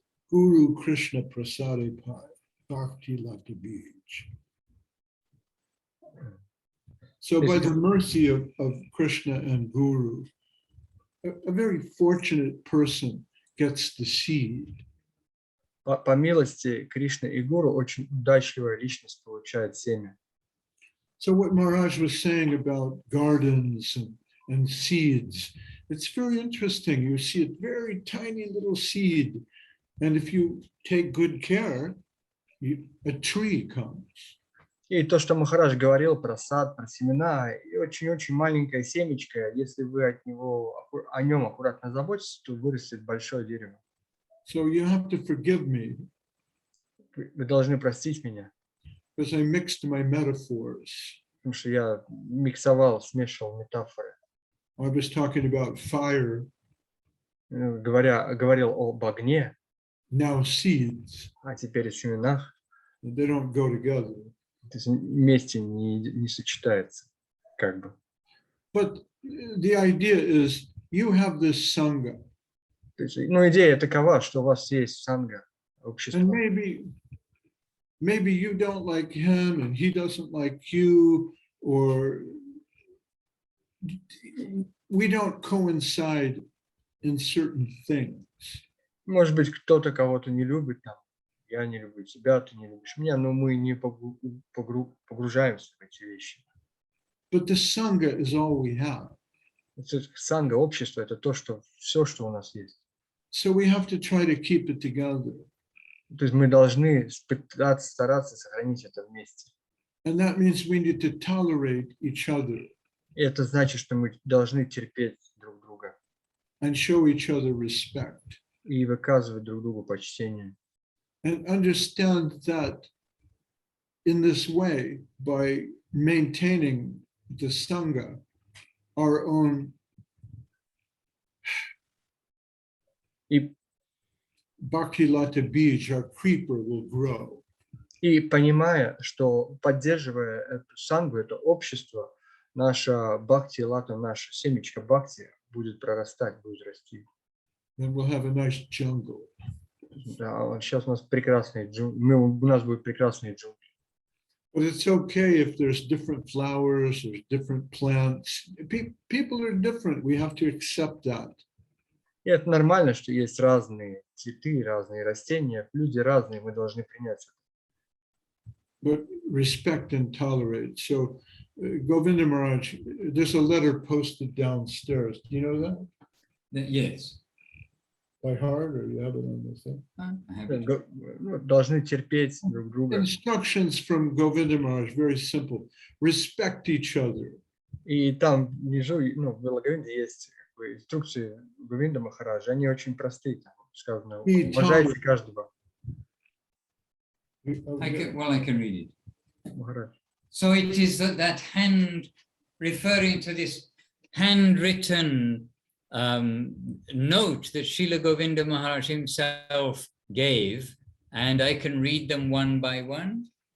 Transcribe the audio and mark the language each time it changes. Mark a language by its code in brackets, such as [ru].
[en] Guru Krishna Prasade Pai, Bhakti Lata Beach. So by the mercy of Krishna and Guru, a very fortunate person gets the seed. [ru] По милости Кришны и Гуру очень удачливая личность получает семя. [en] So what Maharaj was saying about gardens and seeds, it's very interesting. You see a very tiny little seed, and if you take good care, a tree comes. [ru] И то, что Махарадж говорил про сад, про семена, и очень-очень маленькое семечко, если вы о нем аккуратно заботитесь, то вырастет большое дерево. [en] So you have to forgive me. [ru] Вы должны простить меня, [en] because I mixed my metaphors. [ru] потому что я смешивал метафоры. [en] I was talking about fire. [ru] Говорил об огне, [en] Now seeds. [ru] а теперь о семенах. [en] They don't go together. [ru] То есть вместе не сочетается, как бы. [en] But the idea is you have this sangha. [ru] То есть, идея такова, что у вас есть санга, общество. [en] And maybe you don't like him and he doesn't like you, or we don't coincide in certain things. [ru] Может быть, кто-то кого-то не любит, там, я не люблю тебя, ты не любишь меня, но мы не погружаемся в эти вещи. [en] But the sangha is all we have. [ru] Санга, общество, это все, что у нас есть. [en] So we have to try to keep it together. [ru] То есть мы должны стараться сохранить это вместе. [en] And that means we need to tolerate each other. [ru] И это значит, что мы должны терпеть друг друга. [en] And show each other respect. [ru] И выказывать друг другу почтение. [en] And understand that in this way, by maintaining the sangha, our own bhakti-lata bij, our creeper, will grow. [ru] И понимая, что поддерживая эту сангу, это общество, наша бхакти-лата, наша семечко бхакти будет прорастать, будет расти. [en] Then we'll have a nice jungle. [ru] Да, сейчас у нас прекрасные джунгли, у нас будут прекрасные джунгли. [en] But it's okay if there's different flowers, there's different plants. People are different. We have to accept that. [ru] И это нормально, что есть разные цветы, разные растения, люди разные, мы должны принять это. [en] But respect and tolerate. So, Govinda Maharaj, there's a letter posted downstairs. Do you know that? Yes. By heart, or you have it on the thing? I have it. [ru] Должны терпеть друг друга. [en] Instructions from Govinda Maharaj, very simple. Respect each other. [ru] И там внизу, в Лаговинде есть инструкции Говинда Махараджа, они очень простые, там сказано, уважайте каждого. [en] I can read it. [ru] Махарадж. [en] So it is that hand, referring to this handwritten note that Srila Govinda Maharaj himself gave, and I can read them one by one.